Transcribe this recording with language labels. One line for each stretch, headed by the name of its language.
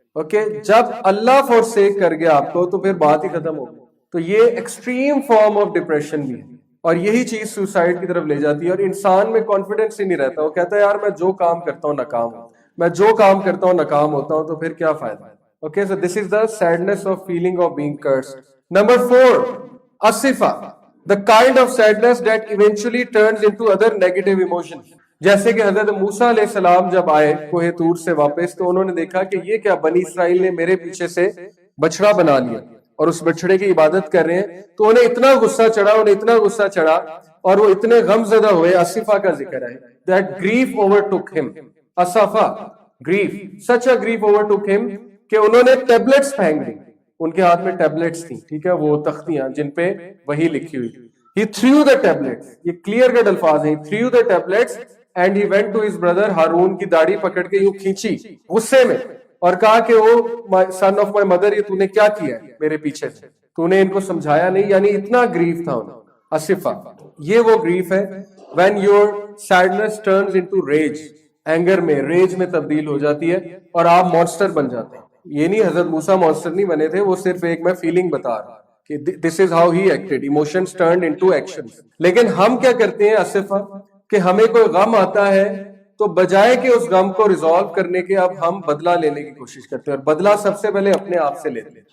Urdu: Okay, جب اللہ فورسیک کر گیا آپ کو تو پھر بات ہی ختم ہو گئی. تو یہ
English: extreme form of depression
Urdu: بھی ہے, اور یہی چیز سوسائڈ کی طرف لے جاتی ہے، اور انسان میں کانفیڈنس ہی نہیں رہتا. وہ کہتا ہے یار میں جو کام کرتا ہوں ناکام ہوں، میں جو کام کرتا ہوں ناکام ہوتا ہوں، تو پھر کیا فائدہ.
English: Okay so this is the sadness of feeling of being cursed.
Urdu: Number 4 Asfa,
English: the kind of sadness that eventually turns into other negative emotions.
Urdu: جیسے کہ حضرت موسیٰ علیہ السلام جب آئے کوہ طور سے واپس، تو انہوں نے دیکھا کہ یہ کیا، بنی اسرائیل نے میرے پیچھے سے بچڑا بنا لیا اور اس بچڑے کی عبادت کر رہے ہیں. تو انہیں اتنا غصہ چڑھا اور وہ اتنے غم زدہ ہوئے. اسفا کا ذکر ہے
English: that grief overtook him.
Urdu: Asfa grief,
English: such a grief overtook him
Urdu: کہ انہوں نے ٹیبلٹس پھینک دی. ان کے ہاتھ میں ٹیبلٹس تھیں، ٹھیک ہے، وہ تختیاں جن پہ وہی لکھی ہوئی.
English: He threw the tablets.
Urdu: یہ کلیئر کٹ الفاظ ہیں.
English: He threw the tablets and he went to his brother
Urdu: Haroon کی داڑھی پکڑ کے یوں کھینچی غصے میں اور کہا کہ او
English: son of my mother،
Urdu: یہ تو نے کیا کیا ہے میرے پیچھے سے، تو نے ان کو سمجھایا نہیں. یعنی اتنا گریف تھا انہیں.
English: اسفا
Urdu: یہ وہ گریف ہے
English: when your sadness turns into rage.
Urdu: Anger میں، ریج میں تبدیل ہو جاتی ہے اور آپ مانسٹر بن جاتے ہیں. یہ نہیں حضرت موسیٰ مانسٹر نہیں بنے تھے، وہ صرف ایک میں فیلنگ بتا رہا کہ
English: this is how he acted, emotions turned into actions.
Urdu: لیکن ہم کیا کرتے ہیں اسفا، کہ ہمیں کوئی غم آتا ہے تو بجائے کہ اس غم کو ریزالو کرنے کے اب ہم بدلہ لینے کی کوشش کرتے ہیں، اور بدلہ سب سے پہلے اپنے آپ سے لیتے ہیں.